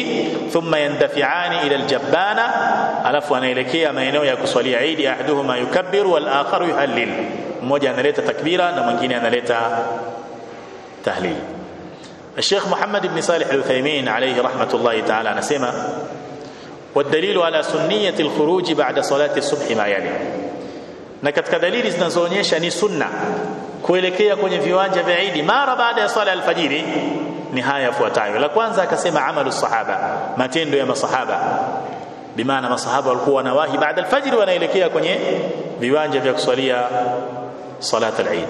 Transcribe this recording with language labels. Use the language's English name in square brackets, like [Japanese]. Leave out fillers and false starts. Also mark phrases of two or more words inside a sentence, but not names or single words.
[Arabic] ثم يندفعان إلى الجبانة, [Swahili] alafu anaelekea maeneo ya kuswalia Eid. [Arabic] أحدهما يكبر والآخر يهلل, [Swahili] mmoja analeta takbira na mwingine analeta tahlil. [Arabic] Sheikh Muhammad ibn Salih al-Uthaymeen عليه رحمة الله تعالى anasema والدليل على سنية الخروج بعد صلاة الصبح ما يلي, [Swahili] na katika dalili zinazoonyesha ni sunna kuelekea kwenye viwanja vya Eid mara baada ya sala alfajiri ni haya yafuatayo. La kwanza akasema [Arabic] عمل الصحابة, [Swahili] matendo ya masahaba, bimaana masahaba walikuwa wanawahi baada alfajiri wanaelekea kwenye viwanja vya kuswalia [Arabic] صلاة العيد.